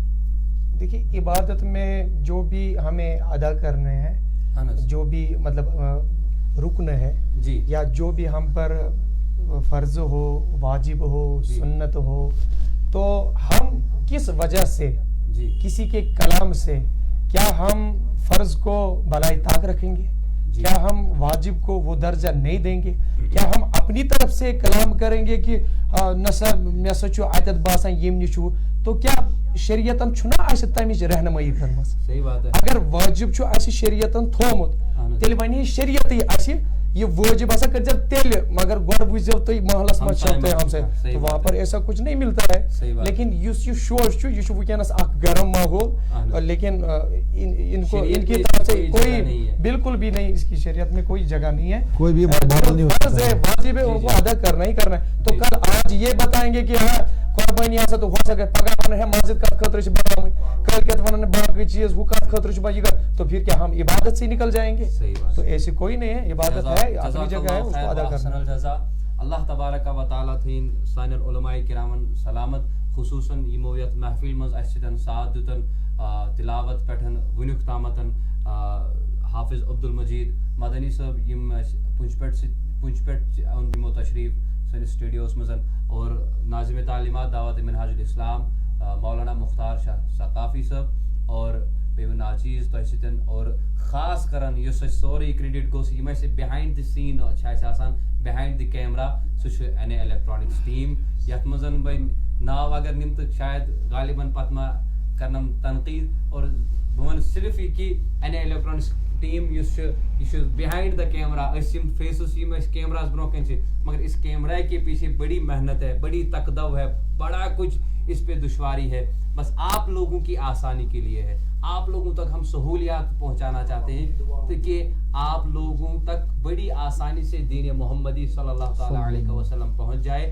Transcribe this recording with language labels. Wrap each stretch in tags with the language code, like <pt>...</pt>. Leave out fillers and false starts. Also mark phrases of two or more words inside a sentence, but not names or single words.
<ur>دیکھیے عبادت میں جو بھی ہمیں ادا کرنے ہیں جو بھی مطلب رکن ہے یا جو بھی ہم پر فرض ہو واجب ہو سنت ہو تو ہم کس وجہ سے کسی کے کلام سے کیا ہم فرض کو بالائے طاق رکھیں گے کیا ہم واجب کو وہ درجہ نہیں دیں گے؟ کیا ہم اپنی طرف سے کلام کریں گے کہ</ur> <ks>نسا مے سا چھُ اتیٚتھ باسان یم نش تو کیا شریعتن چھُنا اسہِ تمِچ رہنمائی کٔرمٕژ؟</ks> <ur>صحیح بات ہے.</ur> <ks>اگر واجب چھُ اسہِ شریعتن تھومُت تیٚلہِ وَنہِ شریعتٕے اسہِ یہ واجب ہسا کر تیل مگر گۄڈٕ وٕچھزیو تُہۍ محلس منٛز چھو تۄہہِ ہمساے</ks> <ur>تو وہاں پر ایسا کچھ نہیں ملتا ہے.</ur> <ks>لیکن یُس یہِ شور چھُ یہِ چھُ وٕنکیٚنس اکھ گرم ماحول</ks> <ur>لیکن ان کی طرف سے کوئی بالکل بھی نہیں اس کی شریعت میں کوئی جگہ نہیں ہے. کوئی بھی فرض ہے واجب ہے ان کو ادا کرنا ہی کرنا ہے. تو کل آج یہ بتائیں گے کہ ہاں قربانی ہسا تو ہو سکے</ur> <ks>پگہ ونن ہے مسجد کت خاطر چھ بناوٕنۍ کل کت ونن باقی چیز ہُہ کت خاطر چھ یہ</ks> <ur>تو پھر کیا ہم عبادت سے نکل جائیں گے؟ تو ایسی کوئی نہیں ہے. عبادت ہے اپنی جگہ ہے اس کو ادا کرنا.</ur> <ks>اللہ تبارک و تعالیٰ تھین سان علماء کرامن سلامت خصوصاً یمو یتھ محفل مز اس سۭتۍ ساتھ دِتن تلاوت پٮ۪ٹھ وٕنیُک تامتن حافظ عبدالمجید مدنی صٲب یم پُنچ پٮ۪ٹھ یمو تشریف سٲنِس سٹوڈیوس منٛز اور ناظم تعلیمات دعوت منہاج الاسلام مولانا مختار شاہ ثقافی صٲب اور بیٚیہِ ناچیز تۄہہِ سۭتۍ اور خاص کران یُس اَسہِ سورُے کرٛیڈِٹ گوٚژھ یِم اَسہِ بِہایِنٛڈ دِ سیٖن چھِ اَسہِ آسان بِہایِنٛڈ دِ کیمرا سُہ چھُ این اے الیکٹرانکس ٹیٖم یَتھ منٛز وۄنۍ ناو اگر نِم تہٕ شاید غالباً پتہٕ ما کرنم تنقیٖد اور بہٕ وَنہٕ صرف یہِ کہِ این اے الیکٹرانکس ٹیٖم یُس چھُ یہِ چھُ بِہایِنٛڈ دا کیمرا أسۍ یِم فیسز یِم أسۍ کیمراز برونٛہہ کَنہِ چھِ</ks> <ur>مگر اس کیمرا کے پیچھے بڑی محنت ہے بڑی تقدو ہے بڑا کچھ اس پہ دشواری ہے بس آپ لوگوں کی آسانی کے لیے ہے. آپ لوگوں تک ہم سہولیات پہنچانا چاہتے ہیں تاکہ آپ لوگوں تک بڑی آسانی سے دین محمدی صلی اللہ تعالیٰ علیہ وسلم پہنچ جائے.</ur>